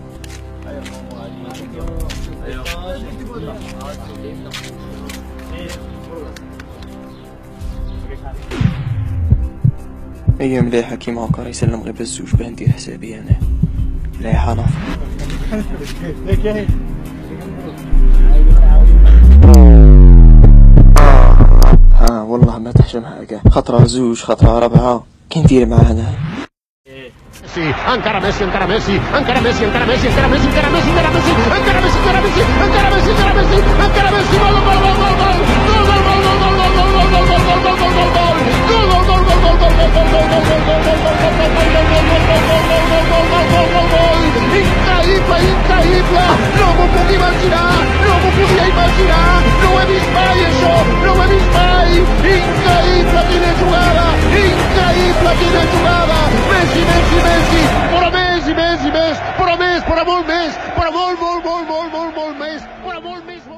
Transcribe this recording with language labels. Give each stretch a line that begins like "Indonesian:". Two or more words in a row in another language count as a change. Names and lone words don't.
Arabic: هي مليحة كيما هكا يسلم غير بالزوج باه ندير حسابي انا مليحة نافع. والله ما تحشم حاجة، خطرة زوج خطرة ربعة كي ندير معاه انا.
Catalan: Encara Messi, encara Messi, encara Messi, encara Messi, encara Messi, encara Messi, encara Messi, encara Messi, encara Messi, encara Messi, encara Messi, encara Messi, gol, gol, gol, gol, gol, increïble, no m'ho puc imaginar, no m'ho podia imaginar, no ho he vist mai això, no ho he vist mai, increïble quina jugada, increïble quina jugada, Messi, Messi, Messi, però més i més i més, però més, però molt més, però molt més, però molt més.